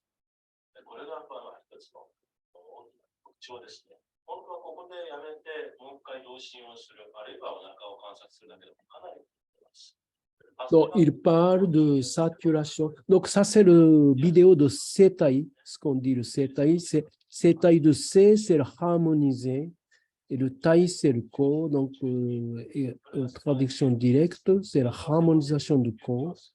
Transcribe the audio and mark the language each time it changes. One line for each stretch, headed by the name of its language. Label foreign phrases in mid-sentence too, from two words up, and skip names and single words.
Japanese: これがやっぱ一つの大きな特徴ですね。本当はここでやめて、もう一回同心をする、あるいはお腹を観察するだけでもかなり難しい。
French: Donc, il parle de saturation. Donc, ça, c'est le vidéo de Setai. Ce qu'on dit le Setai, c'est Setai de C, c'est le harmonisé. Et le Tai, c'est le corps. Donc, traduction directe, c'est la harmonisation du corps.